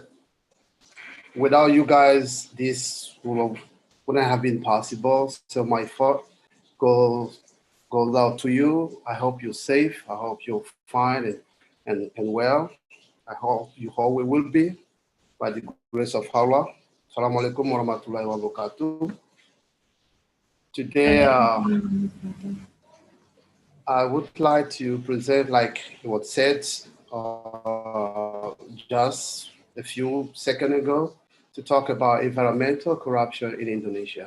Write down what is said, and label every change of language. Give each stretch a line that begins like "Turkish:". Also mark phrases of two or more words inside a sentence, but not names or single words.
English: Without you guys, this wouldn't have been possible. So my thought goes out to you. I hope you're safe. I hope you're fine and well. I hope you always will be by the grace of Allah.
Arabic: السلام عليكم ورحمة الله وبركاته.
English: Today, I would like to present, like what said just a few seconds ago, to talk about environmental corruption in Indonesia.